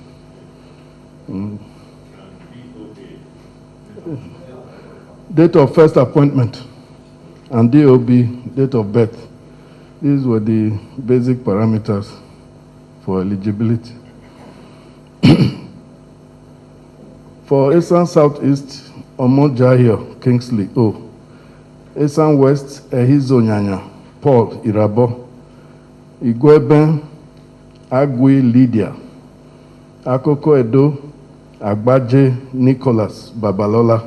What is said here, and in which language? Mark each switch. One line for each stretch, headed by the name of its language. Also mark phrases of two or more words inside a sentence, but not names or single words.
English: Date of first appointment and DOB, date of birth. These were the basic parameters for eligibility. For Esan Southeast, Omojahio Kingsley O. Esan West, Ehizo Nyanya Paul Irabo. Igweben Agui Lydia. Akoko Edo Agbaje Nicholas Babalola.